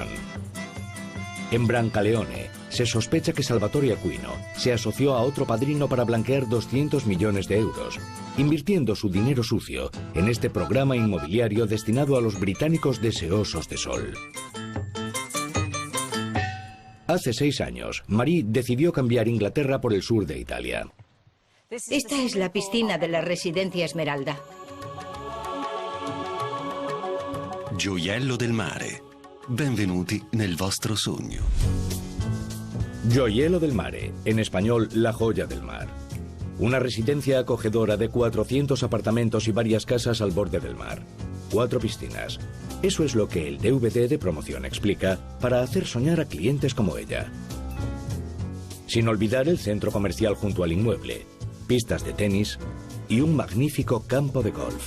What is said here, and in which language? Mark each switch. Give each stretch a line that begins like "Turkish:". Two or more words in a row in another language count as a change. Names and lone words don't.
Spanish: En Brancaleone, se sospecha que Salvatore Aquino se asoció a otro padrino para blanquear 200 millones de euros, invirtiendo su dinero sucio en este programa inmobiliario destinado a los británicos deseosos de sol. Hace 6 años, Marie decidió cambiar Inglaterra por el sur de Italia. Esta es la piscina de la residencia Esmeralda.
Italian: Gioiello del mare. Benvenuti nel vostro sogno. Gioiello del Mare,
Spanish: en español, La Joya del Mar. Una residencia acogedora de 400 apartamentos y varias casas al borde del mar. 4 piscinas. Eso es lo que el DVD de promoción explica para hacer soñar a clientes como ella. Sin olvidar el centro comercial junto al inmueble, pistas de tenis y un magnífico campo de golf.